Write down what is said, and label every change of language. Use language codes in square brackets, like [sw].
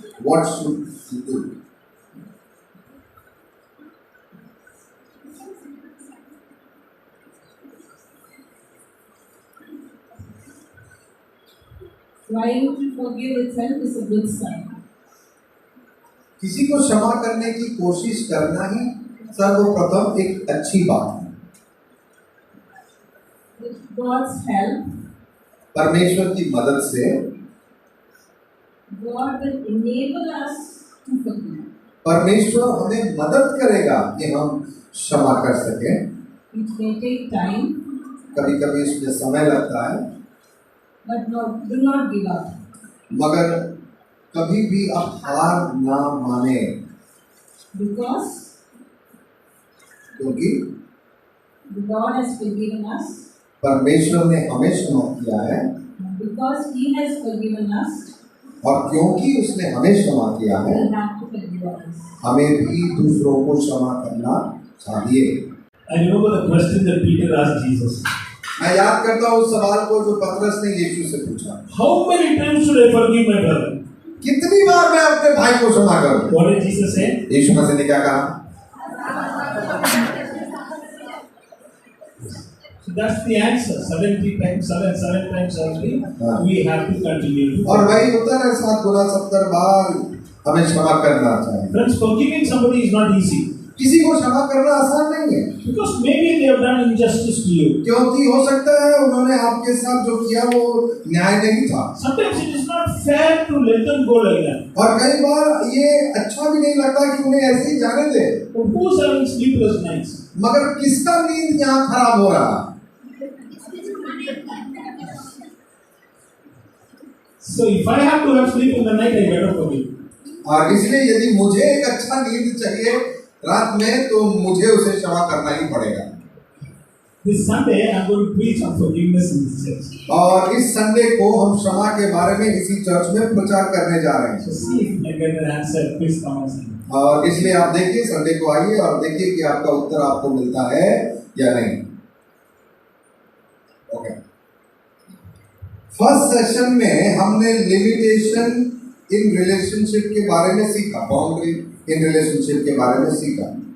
[en] What should she do? Trying to forgive itself is a good sign. [hi] किसी को क्षमा करने की कोशिश करना ही सर्वप्रथम एक अच्छी बात है. [en] With God's help, [hi] परमेश्वर की मदद से [en] God will enable us to forgive. [hi] परमेश्वर हमें मदद करेगा कि हम क्षमा कर सकें। [en] It may take time, [hi] कभी कभी इसमें समय लगता है, [en] but no, do not give up. [hi] मगर कभी भी आप हार ना माने, [en] Because [hi] क्योंकि [en] the God has forgiven us, [hi] परमेश्वर ने हमें क्षमा किया है, [en] because He has forgiven us, [hi] और क्योंकि उसने हमें क्षमा किया है, [en] we have to forgive others. [hi] हमें भी दूसरों को क्षमा करना चाहिए। [en] I remember the question that Peter asked Jesus. [hi] मैं याद करता हूँ उस सवाल को जो पतरस ने यीशु से पूछा, [en] How many times should I forgive my brother? [hi] कितनी बार मैं अपने भाई को क्षमा करूं? [en] What did Jesus say? [hi] यीशु मसीह ने क्या कहा? [en] So that's the answer. 7 times already. We have to continue. [hi] और वही उत्तर है, 7 गुना 70 बार हमें क्षमा करना चाहिए। [en] Friends, forgiving somebody is not easy. [hi] किसी को क्षमा करना आसान नहीं है, [en] Because maybe they have done injustice to you. [hi] क्योंकि हो सकता है उन्होंने आपके साथ जो किया वो न्याय नहीं था, [en] Sometimes it is not fair to let them go like that. [hi] और कई बार ये अच्छा भी नहीं लगता कि उन्हें ऐसे ही जाने दे। [en] But who's having sleepless nights? [hi] मगर किसका नींद यहाँ खराब हो रहा? [en] So if I have to have sleep in the night, I better forgive. [hi] और इसलिए यदि मुझे एक अच्छा नींद चाहिए रात में, तो मुझे उसे क्षमा करना ही पड़ेगा। [en] This Sunday, I'm going to preach on forgiveness in this church. [hi] और इस संडे को हम क्षमा के बारे में इसी चर्च में प्रचार करने जा रहे [en] So [hi] हैं। [en] see if I get an answer. Please come and see. [hi] और इसलिए आप देखिए, संडे को आइए और देखिए कि आपका उत्तर आपको मिलता है या नहीं। [en] okay, first session [hi] में हमने [en] limitation in relationship [hi] के बारे में सीखा, [en] boundary in relationship [hi] के बारे में सीखा।